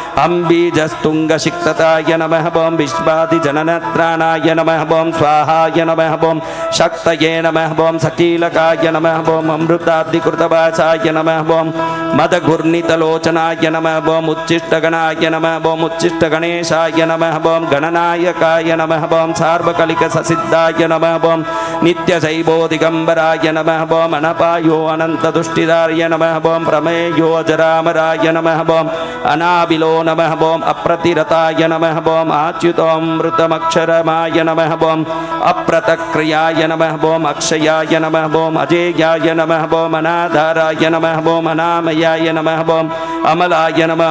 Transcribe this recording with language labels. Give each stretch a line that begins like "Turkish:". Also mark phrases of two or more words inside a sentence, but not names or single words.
Sanskrit: अम्बीजस्तुङ्गसिक्तताय नमः ओम विश्वादिजननत्राणाय नमः ओम स्वाहाय नमः ओम शक्तये नमः ओम सकीलकाय नमः ओम अमृताब्धिकृतवासाय नमः ओम मदघूर्णितलोचनाय नमः ओम उच्चिष्टगणाय नमः ओम उच्चिष्टगणेशाय नमः ओम गणनायकाय नमः ओम सार्वकलिकससिद्धाय नमः ओम नित्यशैवोदिगम्बराय नमः ओम् अनपायो अनन्ततुष्टिधारिय नमः ओम् प्रमेयो अजरामराय नमः ओम् अनाविलो नमः ओम् अप्रतिरथाय नमः ओम् अच्युतोमृतमक्षरमाय नमः ओम् அப்ரதக்ரியாய நமः ஓம் அக்ஷயாய நமः ஓம் அஜேயாய நமः ஓம் அநாதாராய நமः ஓம் அநாமயாய நமः ஓம் அமலாய நமः